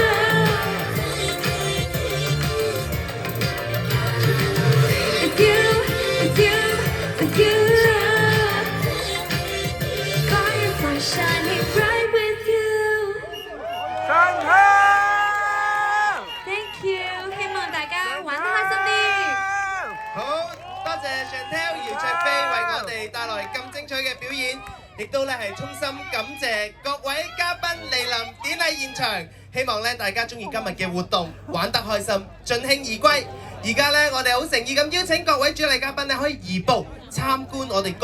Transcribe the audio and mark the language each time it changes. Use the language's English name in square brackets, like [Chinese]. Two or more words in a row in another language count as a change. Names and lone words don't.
[English] With you, with you, with you. Firefly shining bright with you. [Cantonese] 上香 [English] Thank you， [Cantonese] 希望大家玩得開心啲。好多謝 Chantel 姚焯菲為我哋帶來咁精彩嘅表演，亦都咧係衷心感謝各位嘉賓蒞臨典禮現場。希望咧大家中意今日嘅活動，玩得開心，盡興而歸。而家咧我哋好誠意咁邀請各位主禮嘉賓咧可以移步參觀我哋